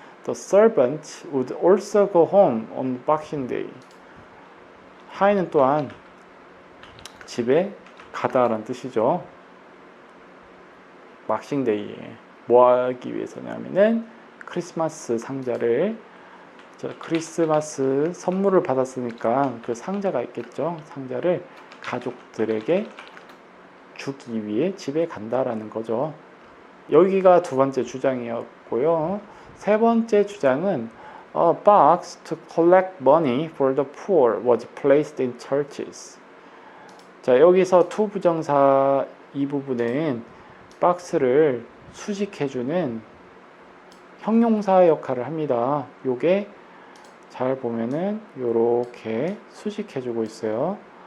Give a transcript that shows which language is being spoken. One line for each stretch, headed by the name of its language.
English: The servant would also go home on Boxing Day.
Korean: 하인은 또한 집에 가다라는 뜻이죠. 박싱데이에 뭐 하기 위해서냐면은 크리스마스 상자를 크리스마스 선물을 받았으니까 그 상자가 있겠죠. 상자를 가족들에게 주기 위해 집에 간다라는 거죠. 여기가 두 번째 주장이었고요. 세 번째 주장은
English: A box to collect money for the poor was placed in churches.
Korean: 자, 여기서 to 부정사 이 부분은 박스를 수식해주는 형용사 역할을 합니다. 요게 잘 보면은 요렇게 수식해주고 있어요.